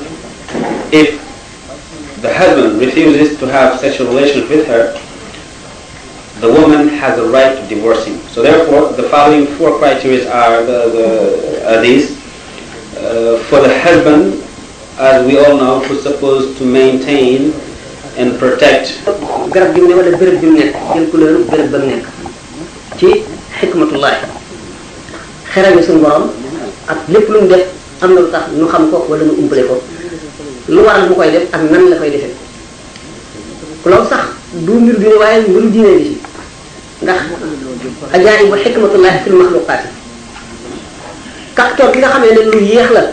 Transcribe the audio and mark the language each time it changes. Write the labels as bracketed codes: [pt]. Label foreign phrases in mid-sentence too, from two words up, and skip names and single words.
[en] If the husband refuses to have sexual relations with her, the woman has a right to divorce him. So therefore, the following 4 criteria are these. For the husband, as we all know, who's supposed to maintain and protect. [wo] garab gi mu ne wala béréb bi mu nekk jël couleur béréb ba mu nekk ci xikmatullahi xerañu suñu borom ak lépp lu mu def am na lu tax ñu xam ko wala ñu umpale ko lu waral mu koy def ak nan la koy defee loolu sax du mbiru diine waaye mbiru diine bi ci ndax [ar] عجائب حكمة الله في المخلوقات [wo] kàccoor ki nga xamee ne lu yéex la